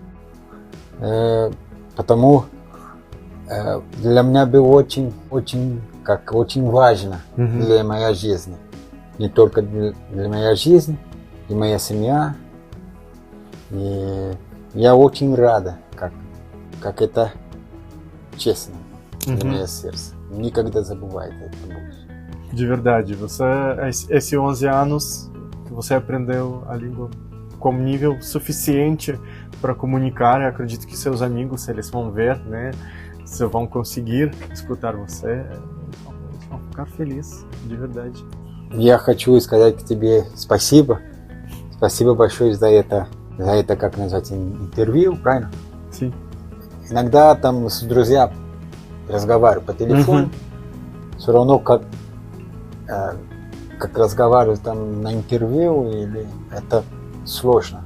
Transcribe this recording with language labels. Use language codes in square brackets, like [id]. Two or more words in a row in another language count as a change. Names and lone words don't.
[ru] Потому для меня было очень важно для моей жизни. Не только для моей жизни, и моя семья. И я очень рада, как это честно для моего сердца. Никогда забывает это больше. [pt] De verdade, esses 11 anos que você aprendeu a língua com nível suficiente para comunicar, eu acredito que seus amigos, se eles vão ver, né, se vão conseguir escutar você, eles vão ficar felizes, de verdade. [ru] Я хочу сказать тебе спасибо. Спасибо большое за это, как назвать, интервью, правильно? [pt] Sim. [ru] Иногда там с друзьями разговариваю по телефону, все равно как разговаривать там на интервью, или это сложно.